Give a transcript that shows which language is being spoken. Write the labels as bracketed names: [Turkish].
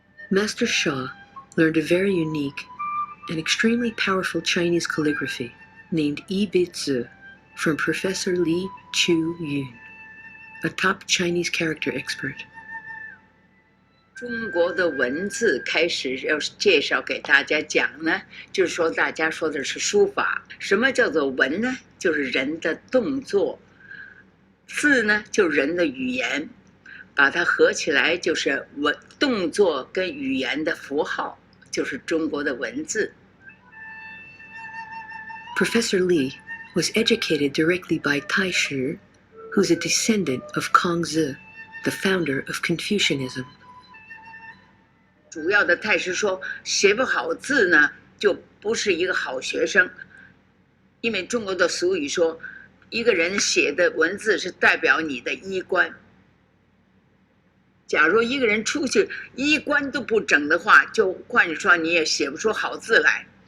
[English] Master Sha learned a very unique and extremely powerful Chinese calligraphy named Yi from Professor Li Chu-yun, a top Chinese character expert. [Chinese] 中国的文字开始要介绍给大家讲呢，就是说大家说的是书法。什么叫做文呢？就是人的动作。字呢，就是人的语言，把它合起来就是动作跟语言的符号，就是中国的文字。 [English] Professor Li was educated directly by Tai Shi, who's a descendant of Kongzi, the founder of Confucianism. [Chinese] 主要的太师说，写不好字呢，就不是一个好学生。因为中国的俗语说，一个人写的文字是代表你的衣冠。假如一个人出去衣冠都不整的话，就换句说你也写不出好字来。